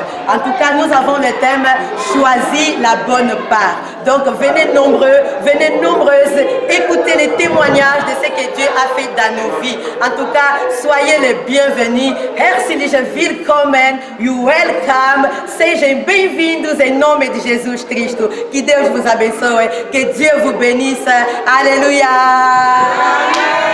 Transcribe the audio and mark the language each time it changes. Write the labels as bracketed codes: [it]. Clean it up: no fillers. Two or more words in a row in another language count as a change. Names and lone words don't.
[fr] En tout cas, nous avons le thème « Choisis la bonne part ». Donc venez nombreux, venez nombreuses, écoutez les témoignages de ce que Dieu a fait dans nos vies. En tout cas, soyez les bienvenus. [de] Herzlich willkommen, [en] you welcome. [pt] Sejam bem-vindos em nome de Jesus Cristo. Que Deus vous abençoe, [fr] que Dieu vous bénisse. Alléluia.